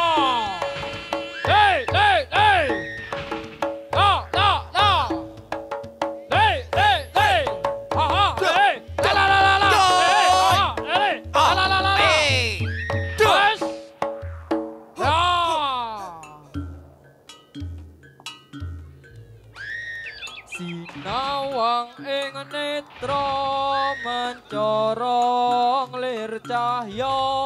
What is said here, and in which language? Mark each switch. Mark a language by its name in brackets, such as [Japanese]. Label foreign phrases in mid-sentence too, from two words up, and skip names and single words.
[English] Hey, hey, hey. La, la, la. Hey, hey, hey. Ha, ha, hey. La, la, la, la, la. Hey, ha, hey. La, la, la, la, la. Yes. Ya. [Javanese] Sinawang ing netra mencorong lir cahya